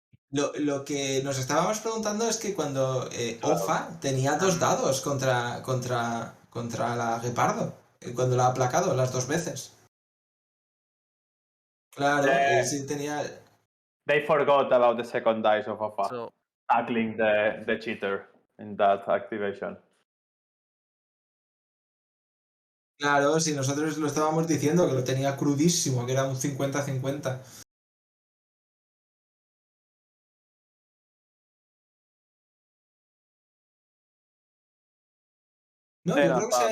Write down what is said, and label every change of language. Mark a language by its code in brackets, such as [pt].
[es] Lo que nos estábamos preguntando es que cuando Claro. Ofa tenía 2 dados contra la Guepardo, cuando la ha aplacado las 2 veces. Claro, sí tenía... [en] They forgot about the second dice of Ofa so tackling the cheater in that activation. [es] Claro, si nosotros lo estábamos diciendo, que lo tenía crudísimo, que era un 50-50. No, yo No, creo que se ha